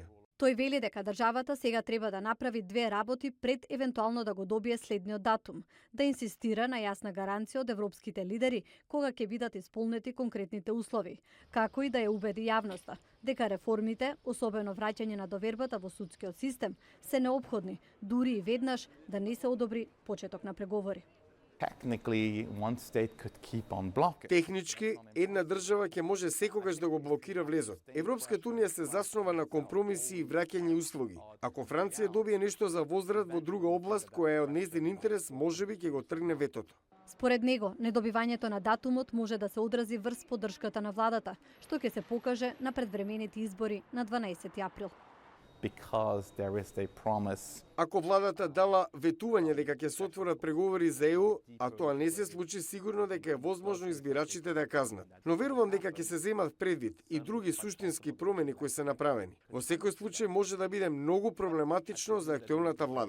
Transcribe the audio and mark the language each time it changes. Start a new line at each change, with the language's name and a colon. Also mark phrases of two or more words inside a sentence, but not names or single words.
Macedonian: Тој вели дека државата сега треба да направи две работи пред евентуално да го добие следниот датум, да инсистира на јасна гаранција од европските лидери кога ќе бидат исполнети конкретните услови, како и да ја убеди јавноста дека реформите, особено враќање на довербата во судскиот систем, се неопходни, дури и веднаш да не се одобри почеток на преговори.
English: Technically, one state could keep on blocking.
Macedonian: Технички, една држава ќе може секогаш да го блокира влезот. Европската Унија се заснова на компромиси и враќање услуги. Ако Франција добие нешто за возврат во друга област која е од нејзин интерес, можеби ќе го тргне ветото. Според него, недобивањето на датумот може да се одрази врз поддршката на владата, што ќе се покаже на предвремените избори на 12 април.
English: Because there is a promise.
Macedonian: Ако владата дала ветување дека ќе се отворат преговори за ЕУ, а тоа не се случи, сигурно дека е возможно избирачите да ја казнат. Но верувам дека ќе се земат предвид и други суштински промени кои се направени. Во секој случај може да биде многу проблематично за актуелната влада.